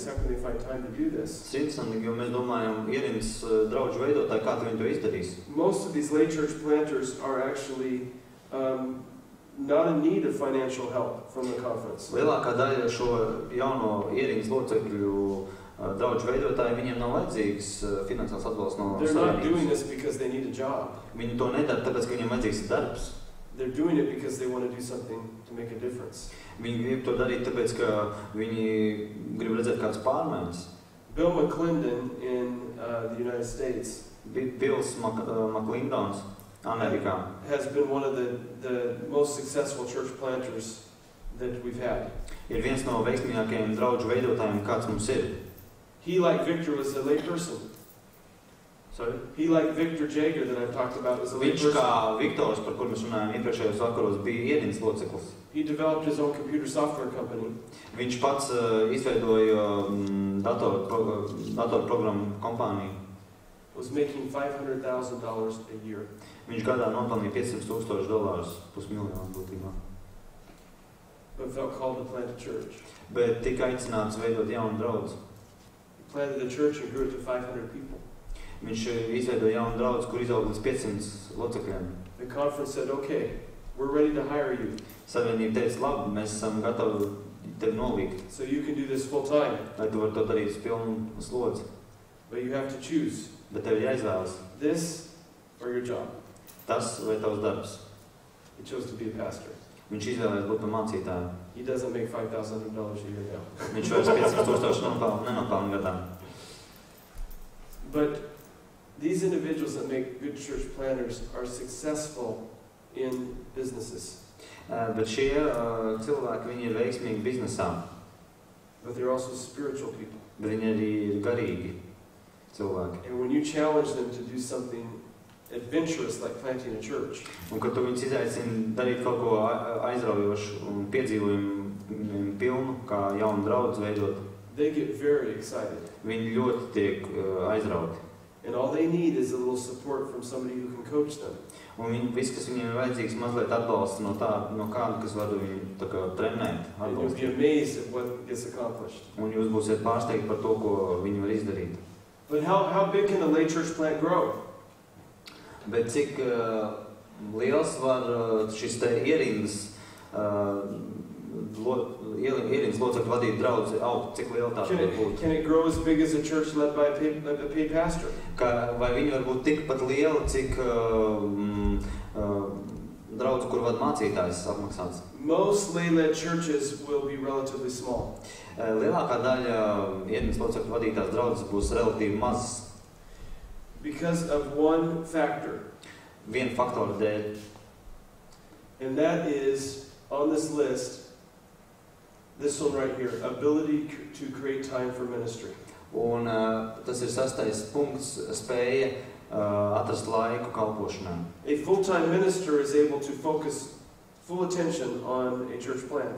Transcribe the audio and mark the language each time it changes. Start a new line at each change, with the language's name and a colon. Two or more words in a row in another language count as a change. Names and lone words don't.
English: How can they find time to do this?
Latvian: Interesanti, jo mēs domājam, ierindis draudžu veidotāji, kā viņi to izdarīs.
English: Most of these lay church planters are actually not in need of financial help from the conference.
Latvian: Lielākā daļa šo jauno ierindis locekļu draudžu veidotāji, viņiem nav vajadzīgs finansiāls atbalsts no
English: They're not doing
Latvian: savienības.
English: this because they need a job.
Latvian: Viņi to nedara, tāpēc, ka viņiem vajadzīgs darbs.
English: They're doing it because they want to do something to make a difference.
Latvian: Viņi grib to darīt, tāpēc, ka viņi grib redzēt kādas pārmaiņas.
English: Bill McClendon in the United States
Latvian: Bills McClendons, Amerikā,
English: has been one of the most successful church planters that we've had.
Latvian: ir viens no veiksmīgākajiem draudžu veidotājiem, kāds mums ir.
English: He, like Victor, was a lay person. Sorry? He, like Victor Jagger that I've talked about, was a lay
Latvian: Viņš,
English: person.
Latvian: kā Viktors, par kur mēs runājam iepriekšējos vakaros, bija ierindis loceklis.
English: He developed his own computer software company.
Latvian: Viņš pats izveidoja datorprogrammu kompāniju.
English: Was making $500,000 a year.
Latvian: Viņš gadā nopelnīja $500,000, pusmiljonu būtībā.
English: But felt called to plant a church.
Latvian: Bet tika aicināts veidot jaunu draudzi.
English: He planted a church and grew it to 500 people.
Latvian: Viņš izveidoja jaunu draudzi, kur izauga līdz 500 locekļiem.
English: The conference said, okay, we're ready to hire you.
Latvian: Savienība teica, labi, mēs esam gatavi tevi nolīgt,
English: So you can do this full time.
Latvian: lai tu vari to darīt uz pilnu slodzi.
English: But you have to choose
Latvian: Bet tev ir jāizvēlas
English: this or your job.
Latvian: tas vai tavs darbs.
English: He chose to be a pastor.
Latvian: Viņš izvēlējās būt par mācītāju.
English: He doesn't make $5,000 a year now.
Latvian: Viņš vairs 500,000 nenopelna gadā.
English: But these individuals that make good church planners are successful in businesses.
Latvian: Bet šie cilvēki, viņi ir veiksmīgi biznesā,
English: But they're also spiritual people.
Latvian: bet viņi arī ir garīgi cilvēki.
English: And when you challenge them to do something adventurous like planting a church,
Latvian: Un kad tu viņus izaicini darīt kaut ko aizraujošu un piedzīvojumu pilnu, kā jaunu draudzi veidot,
English: they get very excited.
Latvian: viņi ļoti tiek aizrauti.
English: And all they need is a little support from somebody who can coach them.
Latvian: Un viss, kas viņiem ir vajadzīgs, mazliet atbalsta no kāda, kas var viņu tā kā trenēt,
English: And you'll be
Latvian: atbalstīt.
English: amazed at what gets accomplished.
Latvian: Un jūs būsiet pārsteigti par to, ko viņi var izdarīt.
English: But how big can a lay church plant grow?
Latvian: Bet cik liels var šis te ierindas locekļu vadīt draudzi augt, cik liela tā var būt?
English: Can it grow as big as a church led by a paid pastor?
Latvian: Vai viņi var būt tikpat liela, cik draudzi, kur vada mācītājs apmaksāts?
English: Most lay-led churches will be relatively small.
Latvian: Lielākā daļa ierindas locekļu vadītās draudzes būs relatīvi mazas.
English: Because of one factor.
Latvian: Viena faktora dēļ.
English: And that is, on this list, this one right here, ability to create time for ministry.
Latvian: Un tas ir 6. punkts, spēja atrast laiku kalpošanai.
English: A full-time minister is able to focus full attention on a church plant.